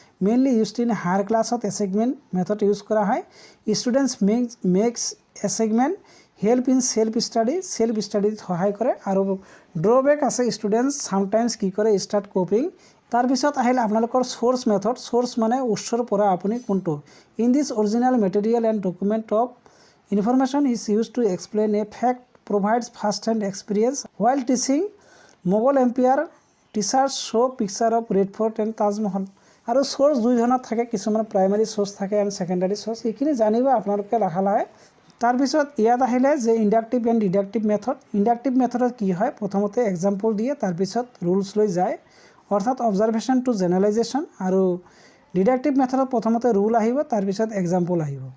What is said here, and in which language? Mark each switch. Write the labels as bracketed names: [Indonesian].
[English] mainly used in higher ক্লাছত assignment method use [Assamese] কৰা হয়। [English] students makes assignment help in self ষ্টাডিত [Assamese] সহায় কৰে। আৰু ড্ৰবেক আছে, ষ্টুডেণ্টছ চামটাইমছ কি কৰে ষ্টাৰ্ট কপিং। তাৰপিছত আহিল আপোনালোকৰ চ'ৰ্চ মেথড। চ'ৰ্চ মানে উৎসৰ পৰা আপুনি কোনটো, [English] In this original material and document of Information is used to explain a fact, provides first-hand experience. While teaching Mughal Empire, teachers show picture of Red Fort and Taj Mahal. [Assamese] আৰু source দুই ধৰণৰ থাকে, কিছুমান primary source থাকে আৰু secondary source. এইখিনি জানিব আপোনালোকে লাহে লাহে। তাৰপিছত ইয়াত আহিলে যে inductive and deductive method. Inductive মেথডত কি হয়, প্ৰথমতে এক্সাম্পল দিয়ে, তাৰপিছত ৰুলছ লৈ যায়, অৰ্থাৎ [English] Observation to generalisation. [Assamese] আৰু ডিডাক্টিভ মেথডত প্ৰথমতে ৰুল আহিব, তাৰপিছত এক্সাম্পল আহিব।